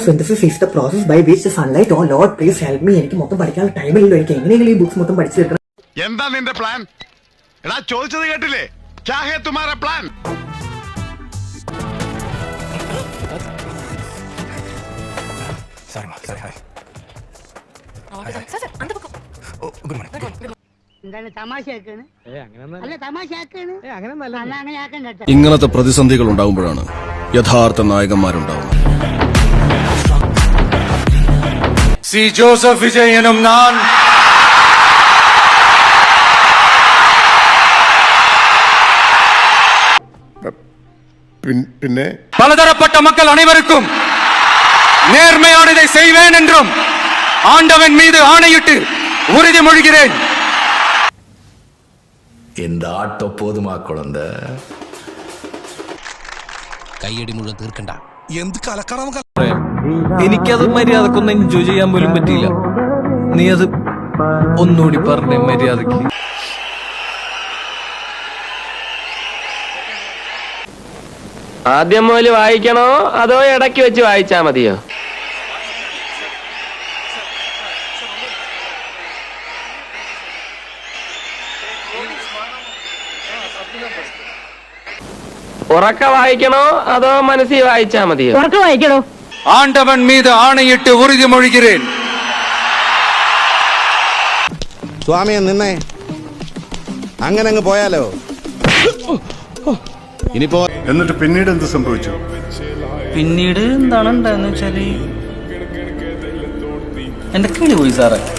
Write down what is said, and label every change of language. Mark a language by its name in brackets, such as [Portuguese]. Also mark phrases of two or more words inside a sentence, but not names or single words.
[English] photosynthesis is the process by which the sunlight, oh Lord, please help me. [Malayalam] എനിക്ക് മൊത്തം പഠിക്കാൻ ടൈമില്ലല്ലോ. എനിക്ക് എങ്ങനെയെങ്കിലും ഈ ബുക്സ് മൊത്തം പഠിച്ചു തീർക്കണം. എന്താ നിന്റെ പ്ലാൻ? എടാ ചോദിച്ചത് കേട്ടില്ലേ? [Hindi] क्या है तुम्हारा प्लान? [English] Sorry, hi. Good morning. [Malayalam] എന്താണ് തമാശയാക്കാണ്? അല്ല തമാശയാക്കാണ്. അങ്ങനെ ആക്കണ്ട. ഇങ്ങനത്തെ പ്രതിസന്ധികൾ ഉണ്ടാകുമ്പോഴാണ് യഥാർത്ഥ നായകന്മാരുണ്ടാവുന്നത്. സി ജോസഫ് വിജയനും ഞാൻ പിന്നെ [Tamil] பலதரப்பட்ட மக்கள் அனைவருக்கும் நேர்மையானதை செய்வேன் என்றும் ஆண்டவன் மீது ஆணையிட்டு உறுதிமொழிகிறேன். இந்த ஆட்டோ போதுமா குழந்தை? [Malayalam] കൈയടി മുഴുവൻ തീർക്കണ്ട. എന്ത് കലക്കണം. എനിക്കത് മര്യാദക്കൊന്നും എൻജോയ് ചെയ്യാൻ പോലും പറ്റിയില്ല. നീ അത് ഒന്നുകൂടി പറഞ്ഞേ മര്യാദക്ക്. ആദ്യം മുതൽ വായിക്കണോ അതോ ഇടയ്ക്ക് വെച്ച് വായിച്ചാ മതിയോ? ഉറക്ക വായിക്കണോ അതോ മനസ്സിൽ വായിച്ചാ മതിയോ? ഉറക്കം വായിക്കണോ? [Tamil] ஆண்டவன் மீது ஆணையிட்டு உறுதிமொழிகிறேன். [Malayalam] സ്വാമിയെ നിന്നേ, അങ്ങനെ അങ്ങ് പോയാലോ? ഇനിയിപ്പോ എന്നിട്ട് പിന്നീട് എന്ത് സംഭവിച്ചു? പിന്നീട് എന്താണ് ഉണ്ടായെന്ന് വെച്ചാല് എന്റെ കിളി പോയി സാറേ.